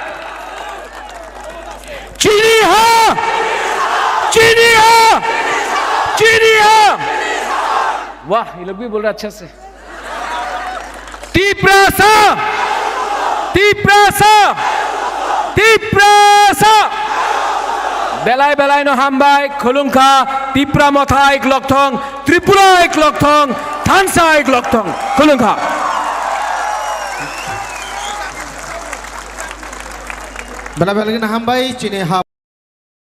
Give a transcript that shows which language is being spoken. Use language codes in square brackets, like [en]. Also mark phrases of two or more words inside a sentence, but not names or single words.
[trp] चीनी हाँ, चीनी हाँ, चीनी हाँ। [hi] वाह, ये लोग भी बोल रहे अच्छे से। तिपरासा, तिपरासा, तिपरासा। [trp] बेलाय बेलाय नो हामबाय, खुलुंखा, तिपरा मथा एक लकथं, त्रिपुरा एक लकथं, थानसा एक लकथं, खुलुंखा। बेला बेला हामबाय चिने हा